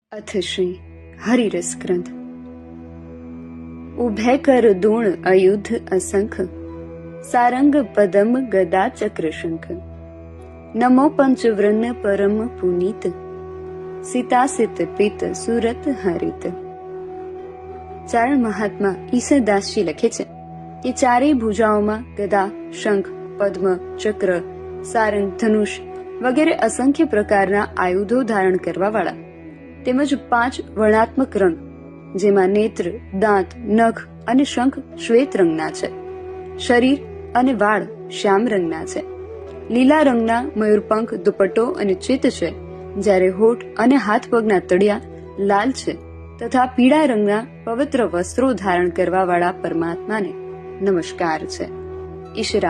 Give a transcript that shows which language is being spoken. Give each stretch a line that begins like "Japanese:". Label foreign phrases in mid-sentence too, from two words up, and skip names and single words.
Rajasthani: अथ श्री हरिरस ग्रंथ। उभय कर दूण अयुध असंख, सारंग पदम गदा चक्र शंख। नमो पंचवृन्न परम पुनीत, सीतासित पित सुरत हरित।
Gujarati: ચારણ મહાત્મા ઈસરદાસજી લખે છે કે ચારેય ભુજાઓમાં ગદા, શંખ, પદ્મ, ચક્ર, સારંગ, ધનુષ વગેરે અસંખ્ય પ્રકારના આયુધો ધારણ કરવા વાળા તેમજ 5 વર્ણાત્મક રંગ, જેમાં નેત્ર, દાંત, નખ અને શંખ શ્વેત રંગના છે, શરીર અને વાળ શ્યામ રંગના છે, લીલા રંગના મયુરપંખ, દુપટ્ટો અને ચિત્ત છે, જ્યારે હોઠ અને હાથ પગના તળિયા લાલ છે, તથા પીળા રંગના પવિત્ર વસ્ત્રો ધારણ કરવા વાળા પરમાત્માને નમસ્કાર છે।